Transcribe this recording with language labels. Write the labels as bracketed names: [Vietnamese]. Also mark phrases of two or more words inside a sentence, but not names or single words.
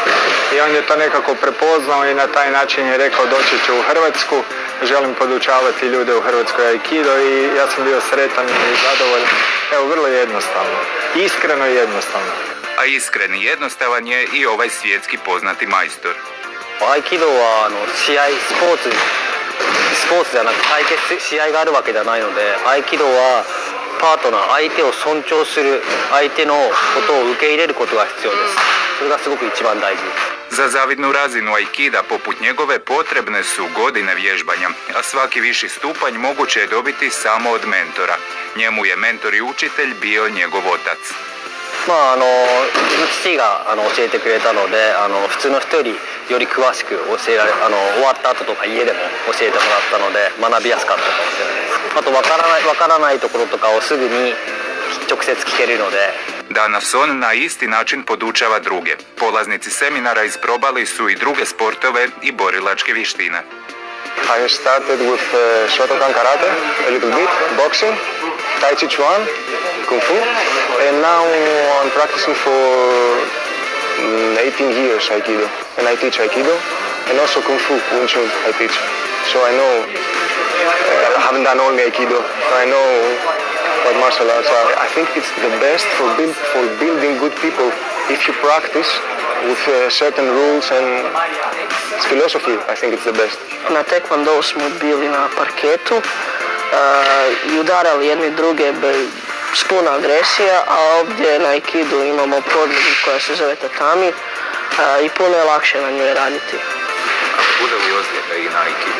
[Croatian] I on je to nekako prepoznao i na taj način je rekao doći ću u Hrvatsku, želim podučavati ljude u Hrvatskoj aikido i ja sam bio sretan i zadovoljan. Evo, vrlo jednostavno, iskreno i jednostavno. A iskren i jednostavan je i ovaj svjetski poznati majstor. [Japanese] 合気道はスポーツじゃなく対決試合があるわけではないので、合気道はパートナー、相手を尊重する、相手のことを受け入れることが必要です。それがすごく一番大事。 [Croatian] Za zavidnu razinu aikida poput njegove potrebne su godine vježbanja, a svaki viši stupanj moguće je dobiti samo od mentora. Njemu je mentor i učitelj bio njegov otac. [Japanese] 父が教えてくれたので、普通の人よりより詳しく教えられ、終わった後とか家でも教えてもらったので学びやすかったかもしれないです。あとわからないところとかをすぐに直接聞けるので。 [Croatian] Danas on na isti način podučava druge. Polaznici seminara isprobali su i druge sportove i borilačke vještine. [English] I started with Shotokan karate, a little bit, boxing, Tai Chi Chuan, Kung Fu, and now I'm practicing for 18 years Aikido, and I teach Aikido, and also Kung Fu, Wing Chun I teach. So I know, I haven't done only Aikido, I know what martial arts are. I think it's the best for building good people if you practice with certain rules and philosophy. I think it's the best. [Croatian] Na Taekwondo smo bili na parketu i udarali jedni druge s puno agresija, a ovdje na Aikidu imamo podlogu koja se zove tatami i puno je lakše na njoj raditi. Bude li ozljeda i na Aikidu?